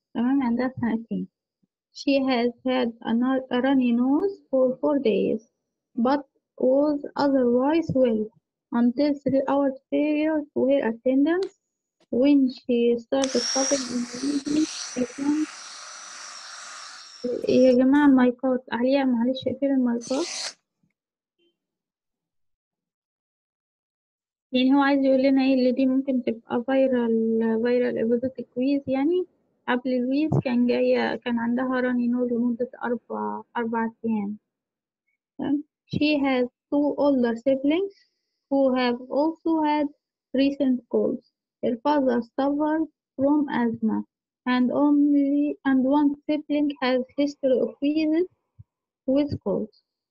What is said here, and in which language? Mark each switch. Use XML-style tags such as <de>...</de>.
<ar>تمام عندها سنتين.</ar> <en>She has had a runny nose for 4 days but was otherwise well until 3 hours prior to her attendance when she started coughing in the evening.</en> <ar>يا جماعة المايكات عليا، معلش اقفل المايكات. يعني هو عايز يقول لنا ايه اللي دي ممكن تبقى فيرال ابيزوتيك ويز. يعني قبل الويز كان عندها راني نوز لمدة أربع أيام.</ar> <en>She has 2 older siblings who have also had recent colds. Her father suffers from asthma and one sibling has history of wheezes with colds.</en>